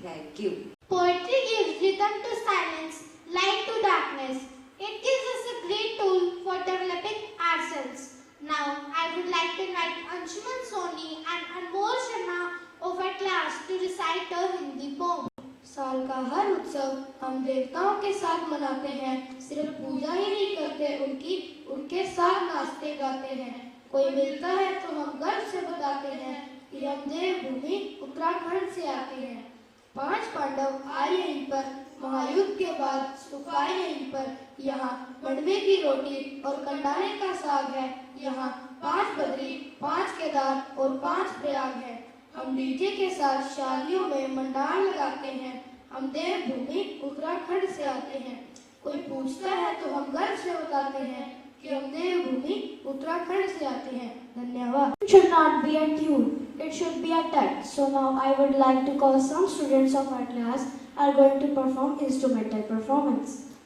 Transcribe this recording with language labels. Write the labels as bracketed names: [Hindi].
[English] Thank you. Poetry gives rhythm to silence, light to darkness. It gives us a great tool for developing ourselves. Now, I would like to invite Anshuman Soni and Anmol Sharma of our class to recite the Hindi poem. [Hindi] साल का हर उत्सव हम देवताओं के साथ मनाते हैं, सिर्फ पूजा ही नहीं करते उनकी, उनके साथ नाचते गाते हैं। कोई मिलता है तो हम गर्व से बताते हैं कि हम देवभूमि उत्तराखंड से आते हैं। 5 पांडव आए यहीं पर, महायुद्ध के बाद सुख पाए यहीं पर। यहाँ मंडवे की रोटी और कंडाले का साग है। यहाँ 5 बद्री, 5 केदार और 5 प्रयाग है। हम डीजे के साथ शादियों में मंडार लगाते हैं। हम देवभूमि उत्तराखंड से आते हैं। कोई पूछता है तो हम गर्व से बताते हैं कि हम देवभूमि उत्तराखंड से आते हैं। धन्यवाद। [English] It should not be a tune, it should be a text. So now I would like to call some students of our class are going to perform instrumental performance.